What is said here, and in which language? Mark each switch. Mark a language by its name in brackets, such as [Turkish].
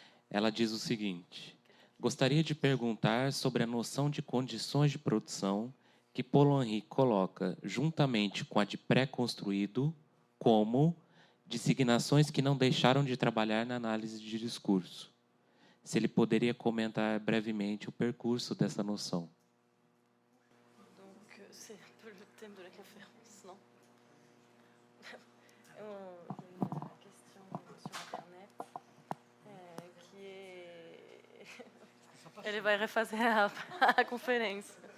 [Portuguese] Ela diz o seguinte: gostaria de perguntar sobre a noção de condições de produção que Paul-Henri coloca juntamente com a de pré-construído como designações que não deixaram de trabalhar na análise de discurso. Se ele poderia comentar brevemente o percurso dessa noção. [French] Donc, c'est un peu le thème de la conférence, non? Une question sur Internet qui est... [Portuguese] Elle vai refazer a conferência.